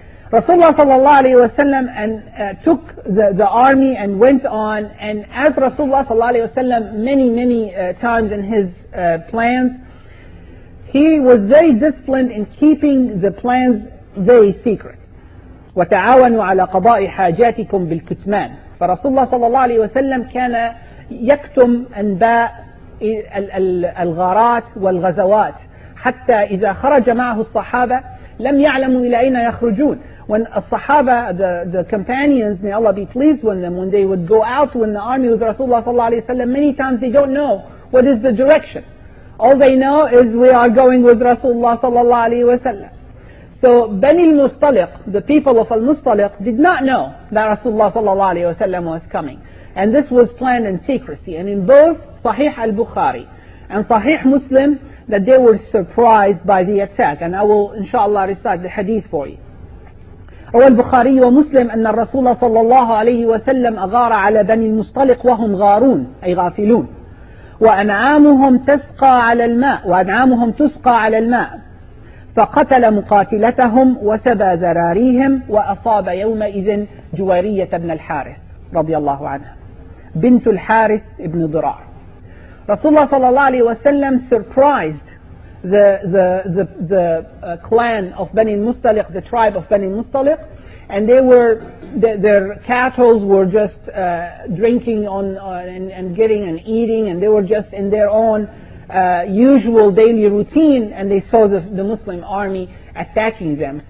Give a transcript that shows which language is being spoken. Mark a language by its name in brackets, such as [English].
[English] Rasulullah sallallahu alayhi wa sallam took the army and went on, and as Rasulullah sallallahu alayhi wa sallam many times in his plans, he was very disciplined in keeping the plans very secret. [Arabic] وَتَعَاوَنُوا عَلَى قَضَاءِ حَاجَاتِكُمْ بِالْكُتْمَانِ. فرسول الله صلى الله عليه وسلم كان يكتم أنباء الغارات والغزوات حتى إذا خرج معه الصحابة لم يعلموا إلى أين يخرجون. [English] When الصحابة, the companions, may Allah be pleased with them, when they would go out in the army with Rasulullah صلى الله عليه وسلم, many times they don't know what is the direction. All they know is we are going with Rasulullah صلى الله عليه وسلم. So Bani Al-Mustaliq, the people of Al-Mustaliq, did not know that Rasulullah sallallahu alayhi wa sallam was coming. And this was planned in secrecy. And in both Sahih al-Bukhari and Sahih Muslim, that they were surprised by the attack. And I will inshallah recite the hadith for you. [Arabic] روى البخاري ومسلم أن الرسول صلى الله عليه وسلم أغار على بني المصطلق وهم غارون أي غافلون وأنعامهم تسقى على الماء فقتل مقاتلتهم وسبى ذراريهم وأصاب يومئذ جويرية بن الحارث رضي الله عنها بنت الحارث ابن ضرار. [English] Rasulullah sallallahu alayhi wa sallam surprised the clan of Bani Mustaliq, the tribe of Bani Mustaliq, and their cattle were just drinking and getting and eating, and they were just in their own usual daily routine, and they saw the Muslim army attacking them.